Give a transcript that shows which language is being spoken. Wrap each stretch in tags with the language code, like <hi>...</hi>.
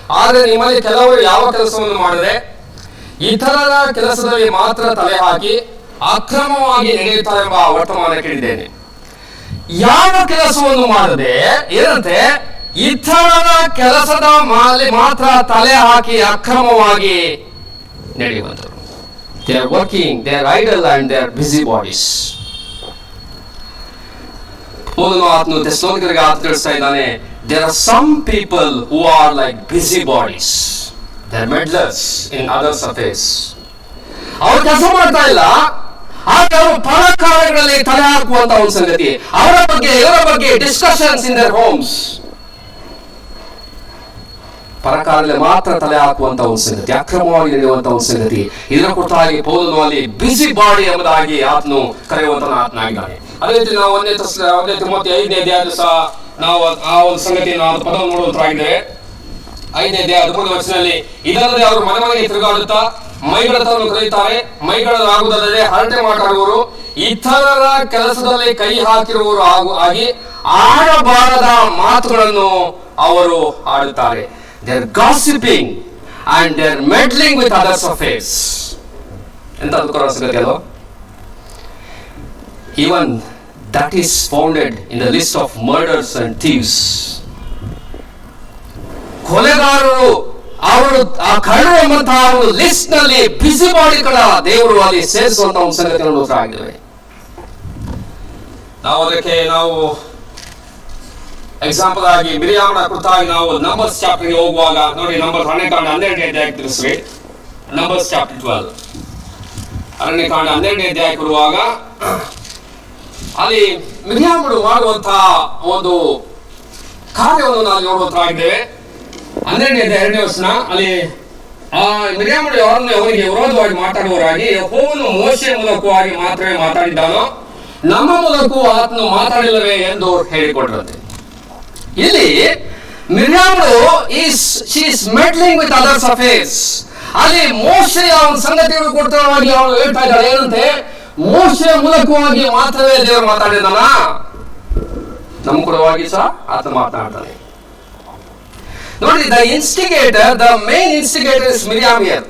<kn>ಆದರೆ ನಿಮ್ಮಲ್ಲಿ ಕೆಲವರು ಯಾವ ಕೆಲಸವನ್ನು ಮಾಡದೆ ಇತರರ ಕೆಲಸದಲ್ಲಿ ಮಾತ್ರ ತಲೆ ಹಾಕಿ ಅಕ್ರಮವಾಗಿ ನಡೆಯುತ್ತಾರೆ ಎಂಬ ವರ್ತಮಾನ ಕೇಳಿದ್ದೇನೆ. ಯಾವ ಕೆಲಸವನ್ನು ಮಾಡದೆ ಏನಂತೆ, ಇತರರ ಕೆಲಸದ ಮೇಲೆ ಮಾತ್ರ ತಲೆ ಹಾಕಿ ಅಕ್ರಮವಾಗಿ ನಡೆಯುವಂತರು.</kn> <en>They are working, they are idle and they are busy bodies.</en> <kn>ಆತನು ಥೆಸಲೋನಿಕರಿಗೆ ತಿಳಿಸ್ತಾ ಇದ್ದಾನೆ,</kn> <en>there are some people who are like busy bodies. They are meddlers in others' affairs.</en> <kn>ಅವರು ಕೆಲಸ ಮಾಡ್ತಾ ಇಲ್ಲ, ಆಗ ಅವರು ಪರಕಾರ್ಯಗಳಲ್ಲಿ ತಲೆ ಹಾಕುವಂತ ಒಂದು ಸಂಗತಿ, ಅವರ ಬಗ್ಗೆ ಇವರ ಬಗ್ಗೆ</kn> <en>Discussions in their homes.</en> <kn>ಪರಕಾರ್ಯದಲ್ಲಿ ಮಾತ್ರ ತಲೆ ಹಾಕುವಂತ ಒಂದು ಸಂಗತಿ, ಅಕ್ರಮವಾಗಿ ನಡೆಯುವಂತ ಒಂದು ಸಂಗತಿ. ಇದರ ಕುರಿತಾಗಿ ಪೌಲನು ಅಲ್ಲಿ ಬಿಸಿ ಬಾಡಿ ಎಂಬುದಾಗಿ ಆತನು ಕರೆಯುವಂತ ಆತನಾಗಿದ್ದಾನೆ. ಅದೇ ರೀತಿ ನಾವು 1 ತಿಮೋಥಿ 5ನೇ ಅಧ್ಯಾಯದ ಸಹ ನಾವು ಆ ಒಂದು ಸಂಗತಿಯನ್ನು ಪದವನ್ನು ನೋಡುವಂತಾಗಿದ್ದೇವೆ. 5ನೇ ಅಧ್ಯಾಯ 13ನೇ ವಚನದಲ್ಲಿ, ಇದಲ್ಲದೆ ಅವರು ಮನೆ ಮನೆಗೆ ತಿರುಗಾಡುತ್ತಾ ಮೈಗಡತನವನ್ನು ಕರೆಯುತ್ತಾರೆ, ಮೈಗಡರಾಗುವುದಲ್ಲದೆ ಹರಟೆ ಮಾತಾಡುವರು, ಇತರರ ಕೆಲಸದಲ್ಲಿ ಕೈ ಹಾಕಿರುವವರು ಆಗಿ ಆಡಬಾರದ ಮಾತುಗಳನ್ನು ಅವರು ಆಡುತ್ತಾರೆ.</kn> <en>They are gossiping and they are meddling with others' affairs.</en> <kn>ಎಂತ ದುಃಖದ ಸಂಗತಿ ಅಲ್ವಾ?</kn> <en>Even that is founded in the list of murders and thieves.</en> <kn>ಕೊಲೆಗಾರರು ಅವರು ಆ ಕಳ್ಳರು ಎಂಬಂತಹ ಒಂದು ಲಿಸ್ಟ್ ನಲ್ಲಿ ಬಿಸಿ ಬಾಡಿಗಳ ದೇವರು ಅಲ್ಲಿ ಸೇರಿಸುವಂತಹ ಒಂದು ಸಂಗತಿಯನ್ನು ನೋಡ್ತಾ ಆಗಿದ್ದೇವೆ. ನಾವು ಎಕ್ಸಾಂಪಲ್ ಆಗಿ ಮಿರಿಯಾಮನ ಕುರಿತಾಗಿ ನಾವು ನಂಬರ್ಸ್ ಚಾಪ್ಟರ್ಗೆ ಹೋಗುವಾಗ ನೋಡಿ, ನಂಬರ್ 12ನೇ ಅಧ್ಯಾಯಕ್ಕೆ ತಿಳಿಸ್ರಿ. ನಂಬರ್ಸ್ ಚಾಪ್ಟರ್ 12 12ನೇ ಅಧ್ಯಾಯಕ್ಕೆ ಬರುವಾಗ ಅಲ್ಲಿ ಮಿರಿಯಾಮನು ಮಾಡುವಂತಹ ಒಂದು ಕಾರ್ಯವನ್ನು ನಾವು ನೋಡುವಂತಾಗಿದ್ದೇವೆ. 12ನೇ ಅಧ್ಯಾಯ 2ನೇ ವಚನ, ಅಲ್ಲಿ ಆ ಮಿರಿಯಾಮನು ಅವನಿಗೆ ವಿರೋಧವಾಗಿ ಮಾತಾಡುವವರಾಗಿ, ಯೆಹೋವನು ಮೋಶೆಯ ಮೂಲಕವಾಗಿ ಮಾತ್ರವೇ ಮಾತಾಡಿದ್ದಾನೋ, ನಮ್ಮ ಮೂಲಕವೂ ಆತನು ಮಾತಾಡಿಲ್ಲವೇ ಎಂದು ಹೇಳಿಕೊಟ್ರಂತೆ. ಇಲ್ಲಿ ಮಿರಿಯಾಮಳು</kn> <en>she is meddling with others' affairs.</en> <kn>ಅಲ್ಲಿ ಮೋಶೆಯ ಒಂದು ಸಂಗತಿಯನ್ನು ಕೊಡ್ತವಾಗಿ ಅವಳು ಹೇಳ್ತಾ ಇದ್ದಾಳೆ. ಏನಂತೆ, ಮೋಶೆಯ ಮೂಲಕವಾಗಿ ಮಾತ್ರವೇ ದೇವರು ಮಾತಾಡಿದಾನ, ನಮ್ಮ ಕುಲವಾಗಿ ಸಹ ಆತ ಮಾತನಾಡ್ತಾನೆ. ನೋಡಿ,</kn> <en>The main instigator is Miriam here.</en>